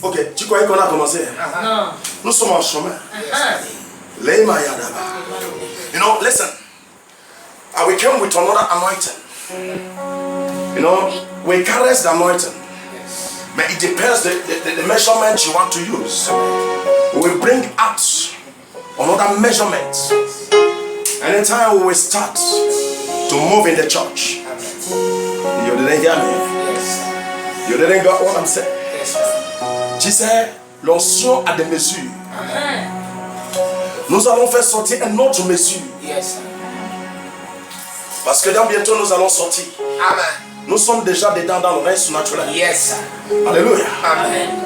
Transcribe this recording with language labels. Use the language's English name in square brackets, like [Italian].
[French] Ok, tu croyais qu'on a commencé? Non. Nous sommes en chemin. Les mayadaba. [English] You know, listen. we came with another anointing. You know, we carry the anointing. But it depends the measurement you want to use. We bring out another measurement. Anytime we will start to move in the church. You didn't hear me? You didn't get what I'm saying? [French] Tu sais, l'onction a des mesures. Nous allons faire sortir une autre mesure. Parce que dans bientôt nous allons sortir. Amen. Nous sommes déjà dedans dans le règne surnaturel. [English] Yes. Alléluia. Amen.